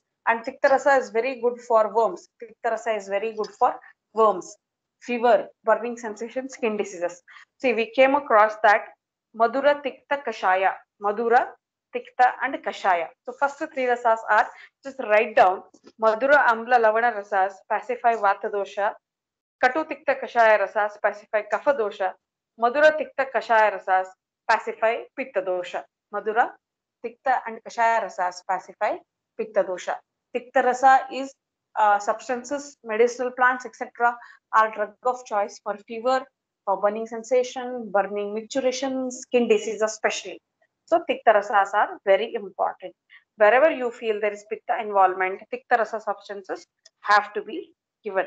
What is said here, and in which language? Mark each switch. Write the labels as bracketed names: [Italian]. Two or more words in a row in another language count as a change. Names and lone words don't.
[English] And Tiktarasa is very good for worms. Tiktarasa is very good for worms. fever, burning sensation, skin diseases. See, we came across that Madura, Tikta, Kashaya. Madura, Tikta, and Kashaya. So first three rasas are, just write down, Madura, Amla, Lavana rasas pacify Vata dosha. Katu, Tikta, Kashaya rasas pacify Kapha dosha. Madura, Tikta, Kashaya rasas pacify Pitta dosha. Madura, Tikta, and Kashaya rasas pacify Pitta dosha. Tikta rasa is substances, medicinal plants, etc. are drug of choice for fever, for burning sensation, burning micturition, skin disease especially. So Tikta rasas are very important. Wherever you feel there is Pitta involvement, Tikta rasa substances have to be given.